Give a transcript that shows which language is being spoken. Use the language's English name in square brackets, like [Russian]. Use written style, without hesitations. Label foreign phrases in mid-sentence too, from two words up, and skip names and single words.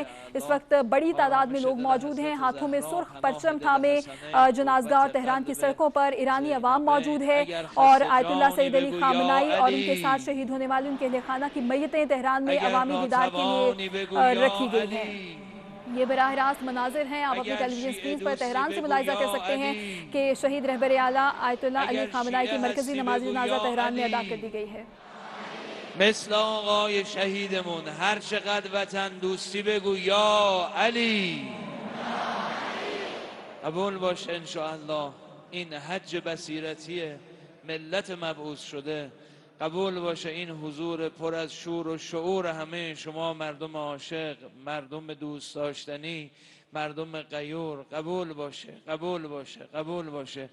[Urdu] اس وقت بڑی تعداد میں لوگ موجود ہیں۔ ہاتھوں میں سرخ پرچم تھامے جنازہ گاہ اور تہران کی سڑکوں پر ایرانی عوام موجود ہے اور آیت اللہ سعید علی خامنہ ای اور ان کے ساتھ شہید ہونے والے ان کے اہل خانہ کی میتیں تہران میں عوامی دیدار کے لیے رکھی گئی ہیں. یہ براہ راست مناظر ہیں، آپ اپنی ٹیلی ویژن اسکرین پر تہران سے ملاحظہ کر سکتے ہیں کہ شہید رہبر اعلیٰ آیت اللہ علی خامنہ ای کی مرکزی نماز جنازہ تہران میں ادا کر دی گئی ہے. [Persian] مثل آقای شهیدمون هر چقدر وطن دوستی بگو یا علی. قبول باشه انشاءالله این حج بصیرتی ملت مبعوث شده، قبول باشه این حضور پر از شور و شعور همه شما مردم عاشق، مردم دوست داشتنی، مردم غیور، قبول باشه، قبول باشه، قبول باشه.